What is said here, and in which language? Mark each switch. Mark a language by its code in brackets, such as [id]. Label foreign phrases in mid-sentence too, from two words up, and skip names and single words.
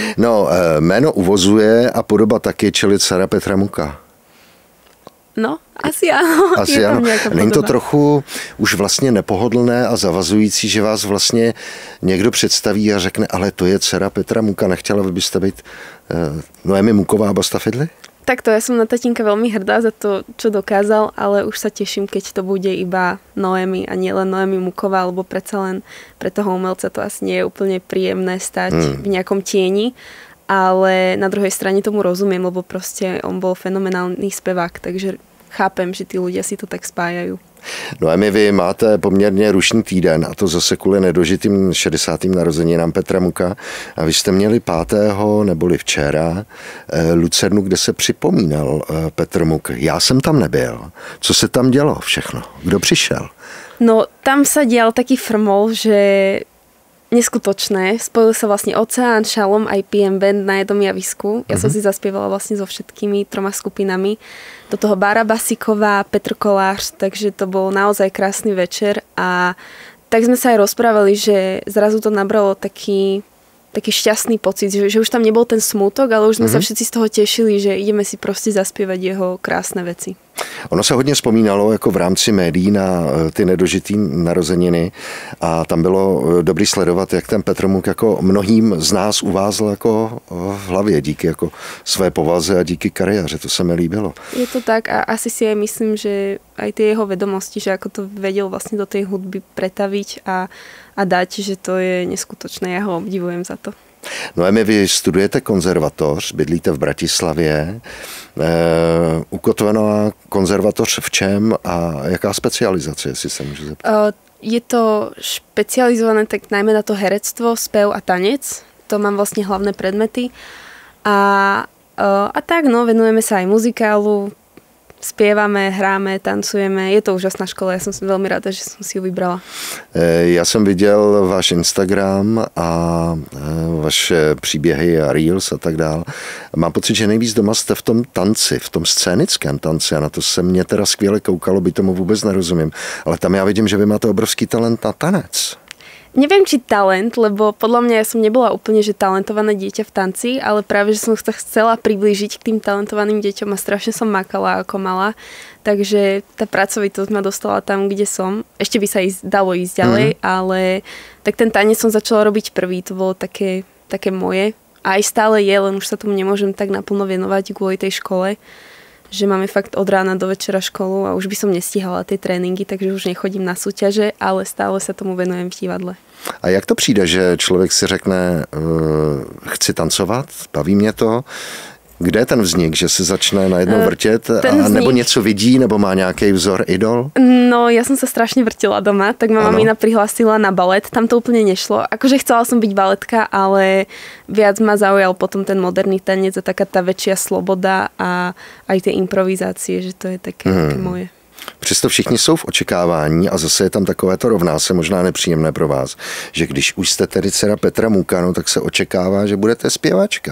[cs] No, jméno uvozuje a podoba taky, čili dcera Petra Muka. No, asi ano. Asi ano. Není to trochu už vlastně nepohodlné a zavazující, že vás vlastně někdo představí a řekne, ale to je dcera Petra Muka, nechtěla byste být Noemi Muková Bastafidli? [sk] Takto, ja som na tatínka veľmi hrdá za to, čo dokázal, ale už sa teším, keď to bude iba Noemi a nie len Noemi Muková, lebo predsa len pre toho umelca to asi nie je úplne príjemné stať v nejakom tieni, ale na druhej strane tomu rozumiem, lebo proste on bol fenomenálny spevák, takže chápem, že tí ľudia si to tak spájajú. [cs] Noemi, vy máte poměrně rušný týden a to zase kvůli nedožitým 60. narozeninám Petra Muka. A vy jste měli 5. neboli včera Lucernu, kde se připomínal Petr Muk. Já jsem tam nebyl. Co se tam dělo všechno? Kdo přišel? [sk] No, tam sa dial taký frmol, že neskutočné. Spojili sa vlastne Oceán, Šalom aj PM Band na jednom javisku. Ja som si zaspievala vlastne so všetkými 3 skupinami. Do toho Bára Basíková, Petr Kolář, takže to bol naozaj krásny večer a tak sme sa aj rozprávali, že zrazu to nabralo taký šťastný pocit, že už tam nebol ten smútok, ale už sme sa všetci z toho tešili, že ideme si proste zaspievať jeho krásne veci. [cs] Ono se hodně vzpomínalo jako v rámci médií na ty nedožitý narozeniny a tam bylo dobrý sledovat, jak ten Petr Muk jako mnohým z nás uvázl jako v hlavě díky jako své povaze a díky kariéře. To se mi líbilo. [sk] Je to tak a asi si aj myslím, že aj tie jeho vedomosti, že ako to vedel vlastne do tej hudby pretaviť a dať, že to je neskutočné. Ja ho obdivujem za to. [cs] Noemi, vy studujete konzervatoř, bydlíte v Bratislavě. Ukotvená konzervatoř v čem a jaká specializace, jestli se můžu zeptat? [sk] Je to špecializované tak najmä na to herectvo, spev a tanec. To mám vlastne hlavné predmety. A tak, no, venujeme sa aj muzikálu, spievame, hráme, tancujeme. Je to úžasná škola, ja som veľmi rada, že som si ju vybrala. [cs] Já jsem viděl váš Instagram a vaše příběhy a reels a tak dál. Mám pocit, že nejvíc doma jste v tom tanci, v tom scénickém tanci a na to se mě teda skvěle koukalo, by tomu vůbec nerozumím. Ale tam já vidím, že vy máte obrovský talent na tanec. [sk] Neviem, či talent, lebo podľa mňa ja som nebola úplne že talentované dieťa v tanci, ale práve, že som sa chcela priblížiť k tým talentovaným deťom a strašne som makala ako malá. Takže tá pracovitosť ma dostala tam, kde som. Ešte by sa dalo ísť ďalej, ale tak ten tanec som začala robiť prvý. To bolo také moje. A aj stále je, len už sa tomu nemôžem tak naplno venovať kvôli tej škole, že máme fakt od rána do večera školu a už by som nestihala tie tréninky, takže už nechodím na súťaže, ale stále sa tomu venujem v divadle. [cs] A jak to přijde, že člověk si řekne, chci tancovat, baví mě to? Kde je ten vznik, že se začne najednou vrtět a nebo něco vidí, nebo má nějaký vzor, idol? [sk] No, ja som sa strašne vrtila doma, tak ma mamina prihlásila na balet, tam to úplne nešlo. Akože chcela som byť baletka, ale viac ma zaujal potom ten moderný tanec a taká tá väčšia sloboda a aj tie improvizácie, že to je také moje. [cs] Přesto všichni jsou v očekávání a zase je tam takovéto rovná se možná nepříjemné pro vás, že když už jste tedy dcera Petra Muka, no, tak se očekává, že budete zpěvačka.